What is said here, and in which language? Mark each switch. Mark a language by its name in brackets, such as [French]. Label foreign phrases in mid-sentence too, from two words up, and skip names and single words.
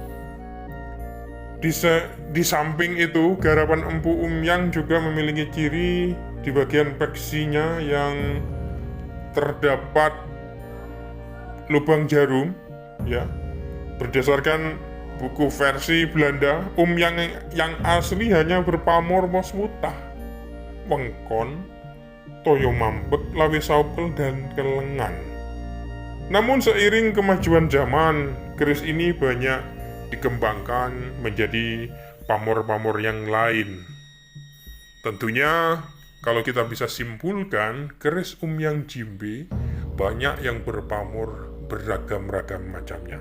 [Indonesian] Di samping itu, garapan Empu Umyang juga memiliki ciri di bagian peksinya yang terdapat lubang jarum, ya. Berdasarkan buku versi Belanda, Umyang yang asli hanya berpamor waswutah, wengkon, toyo mambek, lawe saukel, dan kelengan. Namun seiring kemajuan zaman, keris ini banyak dikembangkan menjadi pamor-pamor yang lain. Tentunya kalau kita bisa simpulkan, keris Umyang Jimbe banyak yang berpamor beragam-ragam macamnya.